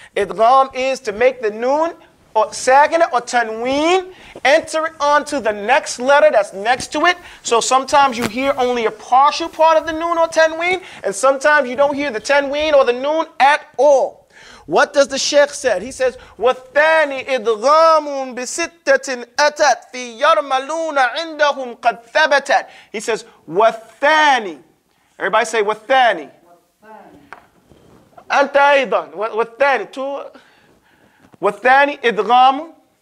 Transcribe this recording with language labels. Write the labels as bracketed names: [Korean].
[English] Idgham is to make the noon or sakinah or tanween enter it onto the next letter that's next to it. So sometimes you hear only a partial part of the noon or tanween, and sometimes you don't hear the tanween or the noon at all. What does the Sheikh say? He says, [Arabic] وَالثَّانِ إِدْغَامٌ بِسِتَّةٍ أَتَتْ فِي يَرْمَلُونَ عِنْدَهُمْ قَدْ ثَبَتَتْ. [English] He says, وَالثَّانِ. Everybody say, وَالثَّانِ. [Arabic] أنت أيضا والثاني والثاني إدغام